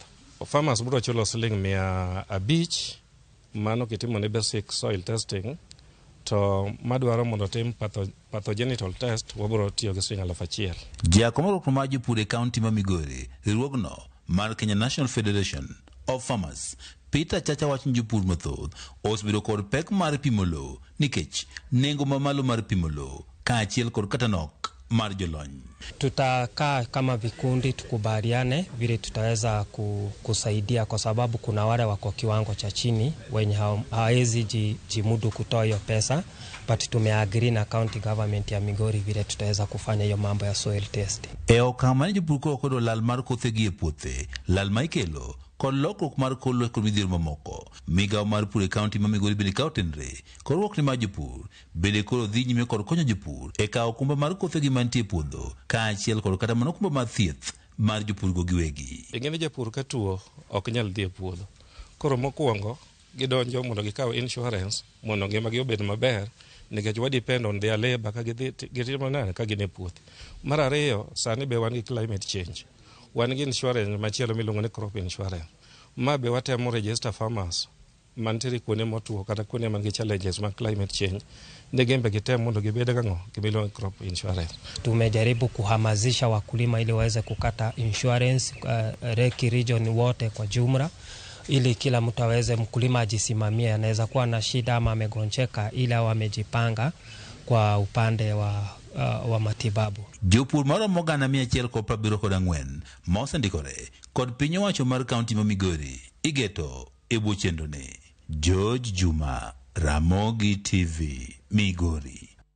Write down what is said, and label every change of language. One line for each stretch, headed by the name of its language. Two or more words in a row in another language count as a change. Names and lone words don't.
Luo (Kenya and Tanzania): Farmers biro chulo $500 mano kitimo ne
English: basic soil testing,
Luo (Kenya and Tanzania): to madwaro mondo tim
English: pathogenital test
Luo (Kenya and Tanzania): wabiro tiyo gi $1,000. Jakomoro kuma jopur e kaunti ma Migori riwruogno mar Kenya National Federation of Farmers Peter Chacha wacho jopur mathoth osebedo kod pek mar pimo lowo nikech nengo mamalo mar pimo lowo kaachiel kod kata nok mar jolony.
Swahili: Tutakaa kama vikundi tukubaliane vile tutaweza kusaidia, kwa sababu kuna wale wako kiwango cha chini wenye hawezi jimudu kutoa hiyo pesa, but tumeagree na
English: county government
Swahili: ya Migori vile tutaweza kufanya hiyo mambo ya
English: soil testing.
Luo (Kenya and Tanzania): Okama jopur kodo lal mar kothe gi e puothe, lal ma ikelo kod lokruok mar kor lwasi kod midhiero mamoko. Migao mar pur e kaunti ma Migori bende ka otenore kod riwruok mar jopur bende koro dhi nyime kod konyo jopur e kawo okumba mar kothegi mantie e puodho kaachiel kod kata mana okumba mar thieth mar jopur go giwegi. Ing'eni japur ka tuo ok nyal dhi e puodho, koro mokwongo gidonjo mondo gikaw insurance mondo ngimagi obed maber nikech wa
English: depend on their labor
Luo (Kenya and Tanzania): ka gitimo nade ka gin e puothe. Mar ariyo, sani be wan gi
English: climate change,
Luo (Kenya and Tanzania): wan gi insurance machielo miluongo ni
English: crop insurance.
Luo (Kenya and Tanzania): Ma be watemo
English: register farmers
Luo (Kenya and Tanzania): mantiere kuonde motuo kata kuonde man gi challenges mag
English: climate change,
Luo (Kenya and Tanzania): ne gembe gitem mondo gibed gang'o gimiluongo
English: crop insurance.
Swahili: Tumejaribu kuhamasisha wakulima ili waweze kukata insurance Reki region wote kwa jumla, ili kila mtu aweze, mkulima ajisimamie, anaweza kuwa na shida ama amegonjeka, ili wamejipanga kwa upande wa matibabu.
Luo (Kenya and Tanzania): Jopur moro mogana 174 mosendikore kod piny owacho mar kaunti ma Migori igeto e bwo chendro ne. George Juma, Ramogi TV, Migori.